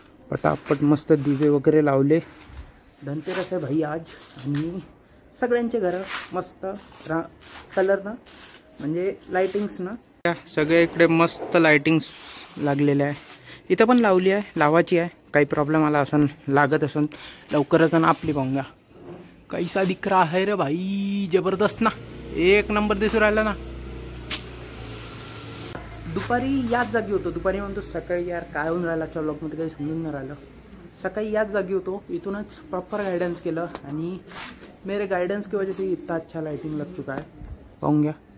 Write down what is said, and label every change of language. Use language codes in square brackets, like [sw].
[mr] पटापट मस्त दिवे वगैरे लावले. धनतेरस आहे भाई आज, आणि सगळ्यांचे घर मस्त कलरनं, म्हणजे लाइटिंग्सनं. सगळे इकडे मस्त लाइटिंग्स लागलेले आहे. इथं पण लावली आहे, लावायची आहे. काही प्रॉब्लेम आला असन, लागत असन लवकरच ना आपली पाहून घ्या. [hi] कैसा दिख रहा है रे भाई, जबरदस्त ना, [mr] एक नंबर दिसू राहिला ना. दुपारी याच जागी होतो, दुपारी म्हणतो सकाळी यार काय होऊन राहिला आजच्या ब्लॉगमध्ये काही समजून नाही राहिलं. सकाळी याच जागी होतो, इथूनच प्रॉपर गायडन्स केलं आणि [hi] मेरे गायडन्स की वजह से इतना अच्छा लाइटिंग लग चुका है. [mr] पाहून घ्या.